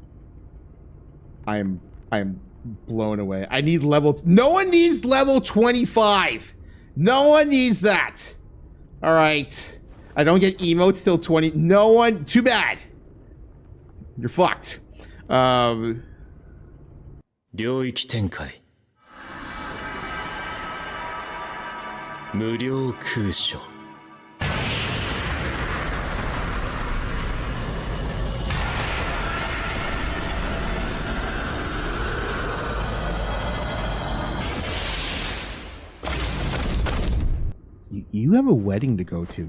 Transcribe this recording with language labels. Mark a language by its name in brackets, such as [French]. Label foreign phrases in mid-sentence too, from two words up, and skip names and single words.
[English] I'm blown away. I need level. No one needs level 25. No one needs that. All right. I don't get emotes till 20. No one. Too bad. You're fucked. [Japanese] 領域展開無料空所 [English] You have a wedding to go to.